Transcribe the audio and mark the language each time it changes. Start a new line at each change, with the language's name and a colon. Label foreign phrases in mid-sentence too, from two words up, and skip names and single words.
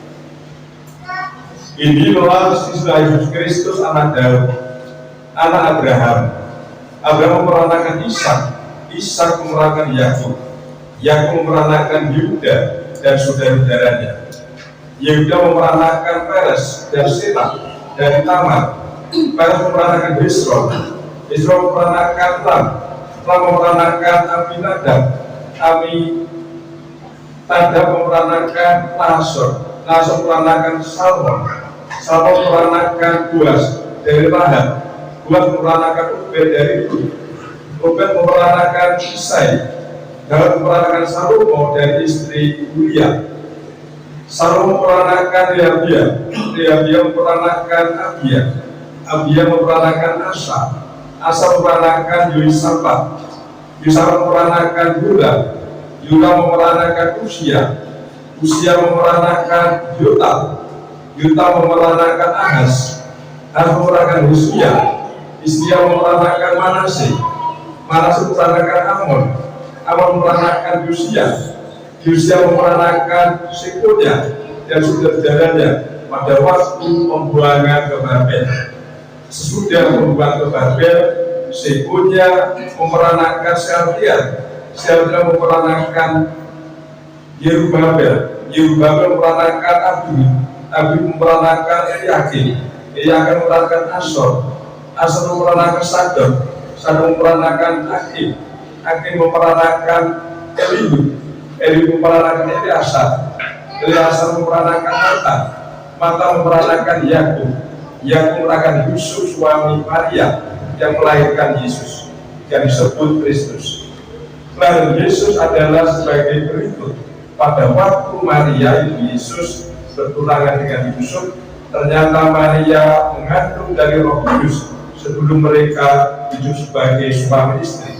Indonesian: Inilah siswa Yesus Kristus anak Daud, anak Abraham. Abraham memeranakan Ishak, Ishak memeranakan Yakub, Yakub memeranakan Yuda dan saudara-saudaranya. Yehuda memeranakan Peres dan Serah dari Tamar. Peres memeranakan Hezron, Hezron memeranakan Ram, Ram memeranakan Aminadab, Aminadab memeranakan Nahshon, Nahshon memeranakan Salmon, Salmon memeranakan Boaz dari Rahab, Boaz memeranakan Obed dari Rut, Obed memeranakan Isai, Daud memeranakan Salomo dari istri Uria, Salomo memeranakan Rehabia, Rehabia memeranakan Abia, Abia memeranakan Asa, Asa memeranakan Yoisafat, Yoisafat memeranakan Yuda, Yuda memeranakan Usia, Usia memeranakan Yotam, Yotam memeranakan Ahaz, Ahaz memeranakan Hizkia, Hizkia memeranakan Manase, Manase memeranakan Amon, Amon memeranakan Yosia, Yosia memeranakan Sekonya dan saudara-saudaranya pada waktu pembuangan ke Babel. Sesudah pembuangan ke Babel, Sekonya memeranakan Sealtiel, Sealtiel memeranakan Yerubabel, Yerubabel memeranakan Abdi, Abdi memeranakan Eliakim, Eliakim memeranakan Asor, Asor memeranakan Sadok, Sadok memeranakan Akim, Akim memeranakan Eliud, Eliud memeranakan Eliasar, Eliasar memeranakan Mata, Mata memeranakan Yakub, Yakub memeranakan Yusuf suami Maria yang melahirkan Yesus yang disebut Kristus. Kelahiran Yesus adalah sebagai berikut. Pada waktu Maria ibu Yesus bertunangan dengan Yusuf, ternyata Maria mengandung dari Roh Kudus sebelum mereka hidup sebagai suami istri.